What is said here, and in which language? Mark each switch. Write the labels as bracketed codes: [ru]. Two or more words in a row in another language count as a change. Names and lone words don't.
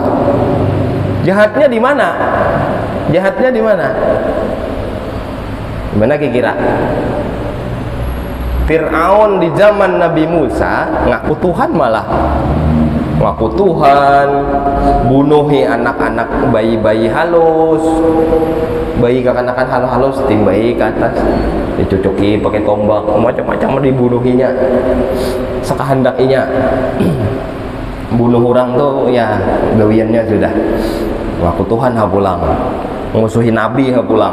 [id] Jahatnya di mana? Jahatnya di mana? Gimana kira-kira? [bjn] Fir'aun di zaman Nabi Musa ngaku Tuhan, malah ngaku Tuhan, bunuhi anak-anak bayi-bayi halus, bayi kekanakan halus-halus, tim bayi ke atas dicucuki pakai tombak, macam-macam dibunuhinya sekahendakinya. Bunuh orang tuh ya gawiannya sudah. Ngaku Tuhan ha pulang, musuhi Nabi ha pulang.